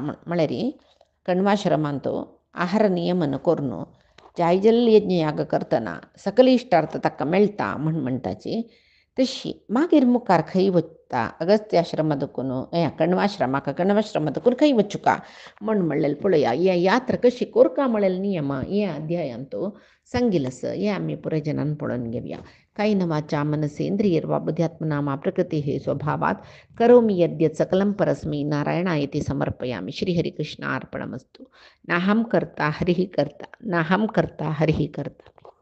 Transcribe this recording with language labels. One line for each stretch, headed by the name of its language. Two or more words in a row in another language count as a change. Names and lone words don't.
Konkani: म्हळ्यार कण्वाश्रमांत आहार नियमन करून जायजल्य यज्ञ याग करतना सकल इश्टार्थ ताका मेळटा म्हूण म्हणटाचे. तशी मागीर मुखार खंय वचता अगस्त्याश्रम दुखून कण्वाश्रम दुखून खंय वचुका म्हूण म्हणलेलें पळया. हे यात्रा कशी कोरका म्हणलेले नियम हे अध्यायांत सांगिल्लें आसा. हें आमी पुराय जनान पळोवन घेवया.
Sanskrit: कायेन वाचा मनसेंद्रियैर्वा बुद्ध्यात्मना मा प्रकृतेः स्वभावात् करोमि यद्यत् सकलं परस्मै नारायणायेति समर्पयामि. श्रीहरिकृष्णार्पणमस्तु. नाहं कर्ता हरिः कर्ता नाहं कर्ता हरिः कर्ता.